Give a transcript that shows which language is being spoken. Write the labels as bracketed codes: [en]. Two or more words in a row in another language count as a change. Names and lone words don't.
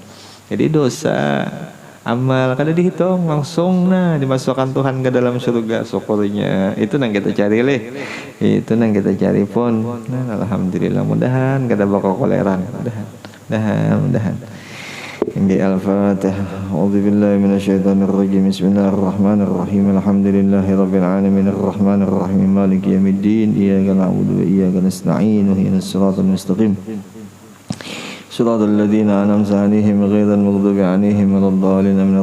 [bjn] Jadi dosa amal kada dihitung langsung dimasukkan Tuhan ke dalam surga syukurnya. Itu nang kita cari itu nang kita cari pun. Alhamdulillah, mudahan kada bakal koleran, mudahan. [id] Ini Al-Fatihah. [ar] أعوذ بالله من الشيطان الرجيم. بسم الله الرحمن الرحيم. الحمد لله رب العالمين الرحمن الرحيم مالك يوم الدين. إياك نعبد وإياك نستعين. اهدنا الصراط المستقيم. صراط الذين أنعمت عليهم غير المغضوب عليهم ولا الضالين آمين.